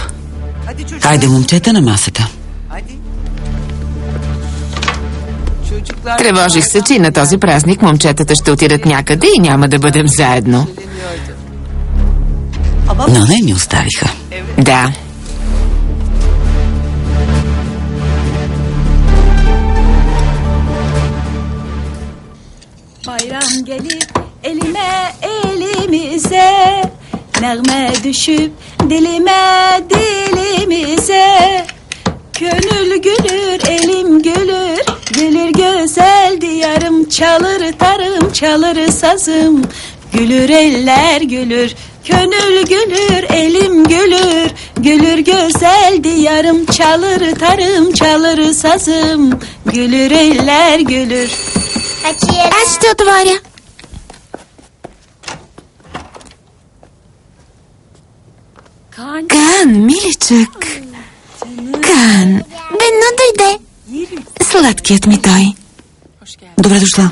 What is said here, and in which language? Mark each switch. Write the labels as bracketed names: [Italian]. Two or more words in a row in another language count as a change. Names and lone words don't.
[Bulgarian] Хайде, момчета, на масата. Тревожих се, че и на този празник момчетата ще отидат някъде и няма да бъдем заедно. Но не ми оставиха. Да. [Turkish] Bayram gelir elime elimize, nağme düşüp dilime dilimize. Gönül gülür elim gülür, gülür güzel diyarım, çalır tarım çalır sazım, gülür eller gülür. Gönül gülür elim gülür, gülür güzel diyarım, çalır tarım çalır sazım, gülür eller gülür. [Bulgarian] Аз ще отворя. Кан, миличък. Кан, Бено дойде. сладкият ми той. Добре дошла.